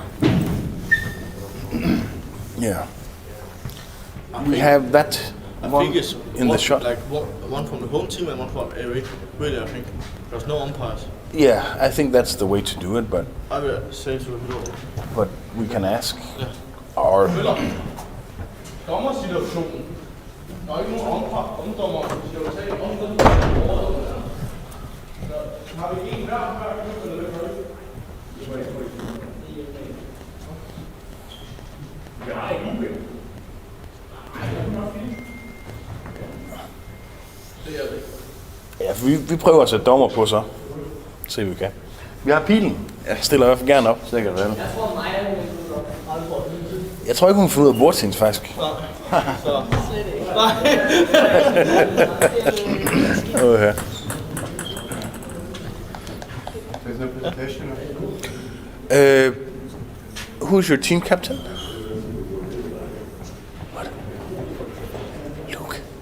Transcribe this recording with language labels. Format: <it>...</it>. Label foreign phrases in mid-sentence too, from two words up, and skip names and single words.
<en>Yeah. We have that one in the shot. Like one from the home team and one from away. Really, I think there's no umpires. Yeah, I think that's the way to do it, but I will say to him. But we can ask our...</en> <da>Dommersituationen. Der er ikke nogen omdommer. Skal du tage omdommer? Har vi en hver eller hvad gør vi? Ja, vi prøver at sætte dommer på så. Se, vi kan. Vi har pilen. Jeg stiller i hvert fald gerne op. Sikkert vel. Jeg tror ikke, hun kan finde ud af bordtennis, faktisk. Nej. Så. Okay.</da> <en>Who's your team captain? What? Luke.</en>